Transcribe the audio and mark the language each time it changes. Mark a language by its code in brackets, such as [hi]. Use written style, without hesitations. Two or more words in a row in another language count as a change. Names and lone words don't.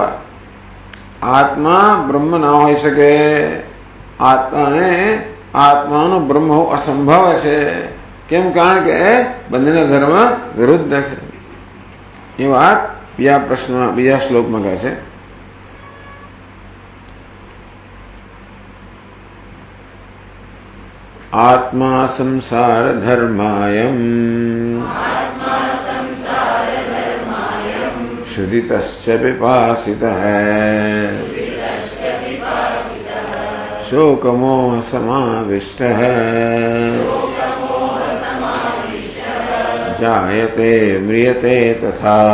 [gu] આત્મા બ્રહ્મ ના હોઈ શકે, આત્માને આત્માનો બ્રહ્મ અસંભવ છે। કેમ? કારણ કે બંનેના ધર્મ વિરુદ્ધ છે। એ વાત બીજા શ્લોકમાં કહે છે। [sa] आत्मा संसार धर्मायम् शुदितश्च पिपासितः शोकमोह समाविष्टः जायते म्रियते तथा